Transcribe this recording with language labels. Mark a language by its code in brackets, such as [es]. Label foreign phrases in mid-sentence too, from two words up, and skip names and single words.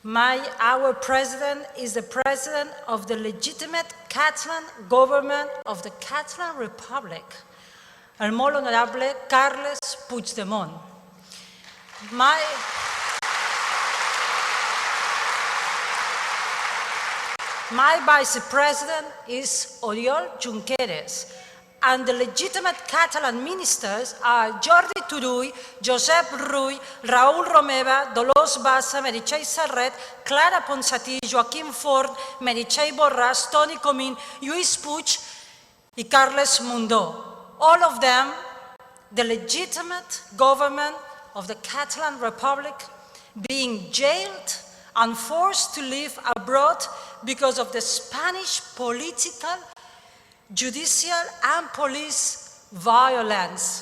[en] Our president is the president of the legitimate Catalan government of the Catalan Republic, [ca] el molt honorable Carles Puigdemont. [en] My vice president is Oriol Junqueras, and the legitimate Catalan ministers are Jordi Turull, Josep Rull, Raül Romeva, Dolors Bassa, Meritxell Serret, Clara Ponsatí, Joaquim Forn, Meritxell Borràs, Toni Comín, Lluís Puig and Carles Mundó. All of them, the legitimate government of the Catalan Republic, being jailed and forced to live abroad because of the Spanish political, judicial and police violence.